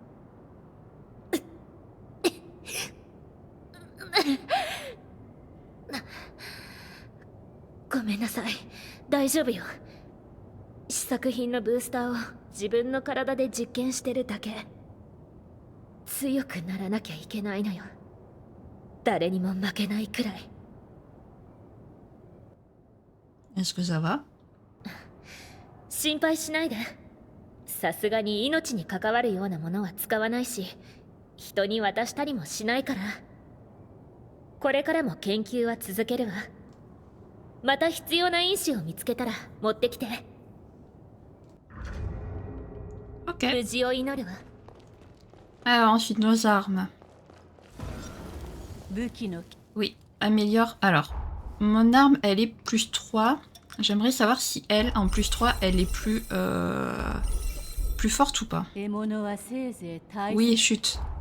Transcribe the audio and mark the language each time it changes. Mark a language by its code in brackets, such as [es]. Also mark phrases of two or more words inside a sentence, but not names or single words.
[ja] ごめんなさい。大丈夫よ。試作品のブースターを自分の体で実験してるだけ。強くならなきゃいけないのよ。誰にも負けないくらい。 [fr] Est-ce que ça va? [ja] 心配しないで。さすがに命に関わるようなものは使わないし、人に渡したりもしないから。これからも研究は続けるわ。また必要な因子を見つけたら持ってきて。 Ok. 無事を祈るわ。 [fr] Alors, ensuite, nos armes. Oui, améliore. Alors, mon arme, elle est plus 3. J'aimerais savoir si elle, en plus 3, elle est plus forte ou pas. Oui, chute.